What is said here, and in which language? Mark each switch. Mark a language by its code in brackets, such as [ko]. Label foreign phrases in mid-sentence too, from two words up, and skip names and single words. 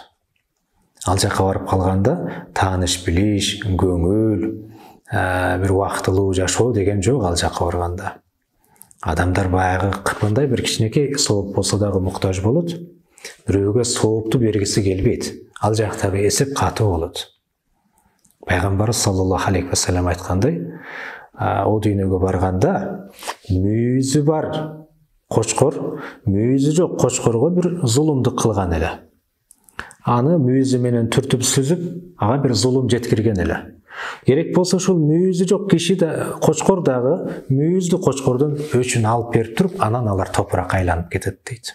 [ky] Ал жака барып калганда тааныш билиш, көңүл, бир убактылуу жашоо деген жок ал жака барганда. Адамдар баягы кырпындай бир кичинекей сооп болсо дагы муктаж болот. Бирөөгө соопту бергиси келбейт. Ал жактагы эсеп катуу болот. Пайгамбар [ar] صلى الله عليه وسلم [ky] айткандай, о дүйнөгө барганда мүйүзү бар кочкор, мүйүзү жок кочкорго бир зулумдук кылган эле. Аны мүйүзү менен түртүп сүзүп, ага бир зулум жеткирген эле. Керек болсо ушул мүйүзү жок киши да, кочкор дагы мүйүздүү кочкордон өчүн алып берип туруп, анан алар топуракка айланып кетет дейт.